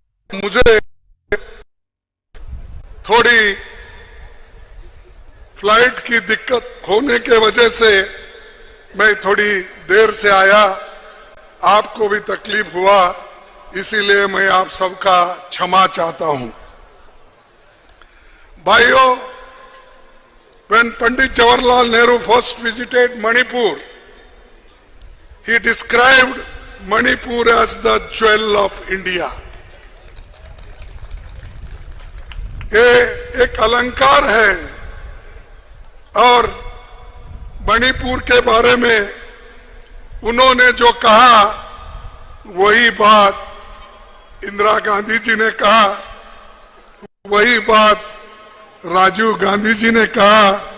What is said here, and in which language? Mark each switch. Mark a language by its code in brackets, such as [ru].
[hi] मुझे थोड़ी फ्लाइट की दिक्कत होने के वजह से मैं थोड़ी देर से आया, आपको भी तकलीफ हुआ, इसीलिए मैं आप सबका क्षमा चाहता हूं। [en] भाइयों, when Pandit Jawaharlal Nehru first visited Manipur, he described Manipur as the jewel of India. [hi] ये एक अलंकार है और मणिपुर के बारे में उन्होंने जो कहा वही बात इंदिरा गांधी जी ने कहा, वही बात राजीव गांधी जी ने कहा।